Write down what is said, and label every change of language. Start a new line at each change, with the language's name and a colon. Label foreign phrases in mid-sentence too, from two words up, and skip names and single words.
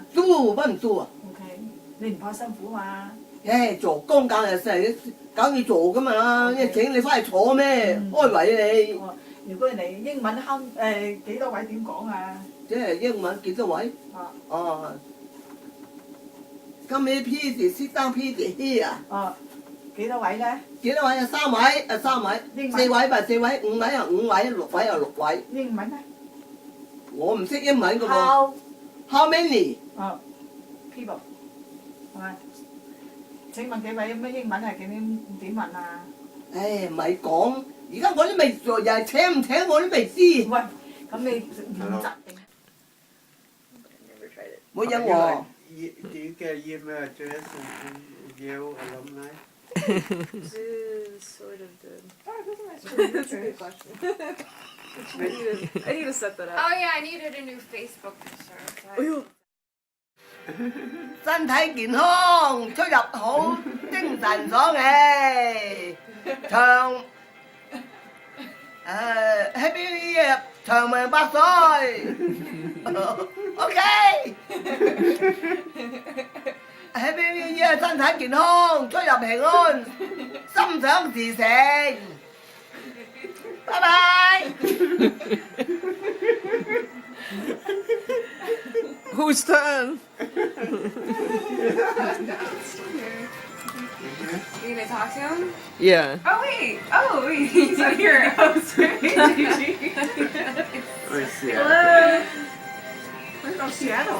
Cantonese: 做，乜唔做啊？OK，你唔怕辛苦嘛？做工梗係成梗要做噶嘛，請你翻嚟坐咩？開位你。如果你英文幾多位點講啊？即係英文幾多位？ 哦。
English: How many pieces? Sit down pieces here.
Cantonese: 哦。幾多位咧？幾多位啊？3位啊，3位。4位吧，4位，5位啊，5位，6位啊，6位。英文咧？我唔識英文噶喎。
English: How many？
Cantonese: 哦 ，people 係咪？請問幾位咩英文係點問啊？唉，咪講，而家我都未做，又係請唔請我都未知。喂，咁你練習定？冇嘢喎。
English: Do you get email address and Yale alumni? Sort of did. That's a good question. I need to set that up. Oh yeah, I needed a new Facebook picture.
Cantonese: 身體健康，出入好，精神爽氣，長
English: Happy New Year，
Cantonese: 長命百歲。OK。
English: Happy New Year，
Cantonese: 身體健康，出入平安，心想事成。拜拜。
English: Whose turn? You gonna talk to him? Yeah. Oh wait, he's not here. Oh, sorry. Hello. We're from Seattle.